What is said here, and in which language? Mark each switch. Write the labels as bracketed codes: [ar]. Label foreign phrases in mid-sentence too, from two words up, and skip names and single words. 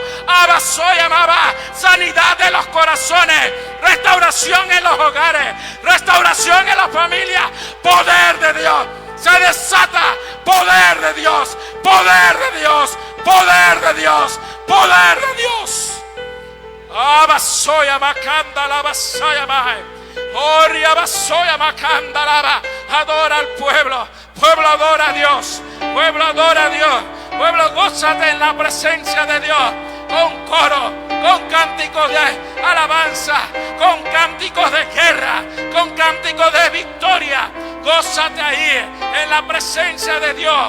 [es] Abasoyamaba, sanidad de los corazones, restauración en los hogares, restauración en la familia. Poder de Dios, se desata. Poder de Dios, poder de Dios, poder de Dios, poder de Dios. Abasoyama canda basayama. Oria basoya macandalaba. Adora al pueblo. Pueblo adora a Dios. Pueblo adora a Dios. Pueblo, gózate en la presencia de Dios. Con coro, con cánticos de alabanza, con cánticos de guerra, con cánticos de victoria. Gózate ahí en la presencia de Dios.